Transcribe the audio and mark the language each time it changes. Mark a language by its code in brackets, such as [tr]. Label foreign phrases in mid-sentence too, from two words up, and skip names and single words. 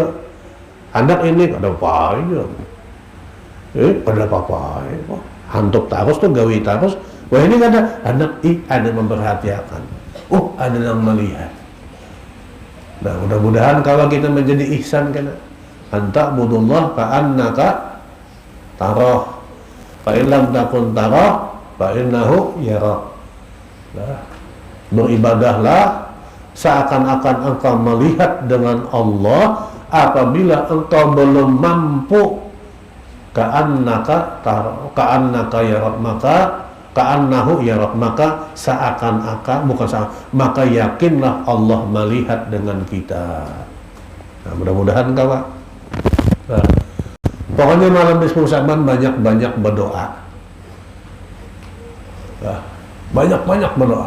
[bjn] Hendak ini kada apa aja. Kada apa-apa. Hantuk terus tuh gawi terus. Wah ini kada hendak ada memperhatikan. Oh, ada yang melihat. Nah, mudah-mudahan kalau kita menjadi ihsan kena. [ar] أن تعبد الله كأنك تراه. فإن لم تكن تراه فإنه يراك. [bjn] Nah, beribadahlah seakan-akan engkau melihat dengan Allah. Apabila engkau belum mampu [ar] كأنك تراه كأنك يرى, [bjn] maka [ar] كأنه يراك, [bjn] maka seakan-akan, bukan seakan, maka yakinlah Allah melihat dengan kita. Nah, mudah-mudahan kawan. Nah, pokoknya malam Nisfu Sya'ban banyak-banyak berdoa. Nah, banyak-banyak berdoa.